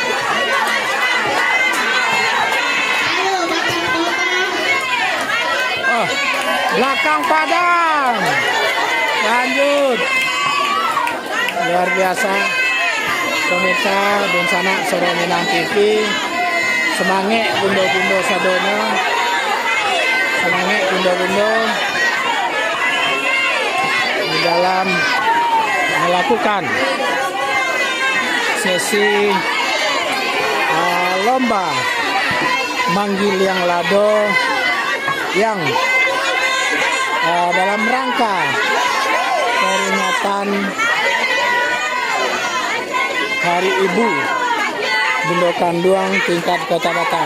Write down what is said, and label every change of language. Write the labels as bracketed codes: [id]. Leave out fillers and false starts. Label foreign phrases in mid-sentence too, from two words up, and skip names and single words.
[id] Belakang Padang, lanjut. Luar biasa. Pemirsa dan sanak Soro Minang TV, semangat bundo-bundo sadonya, semangat bundo-bundo di dalam melakukan sesi lomba manggil yang lado yang dalam rangka peringatan Hari Ibu Bundo Kanduang tingkat Kota Batam.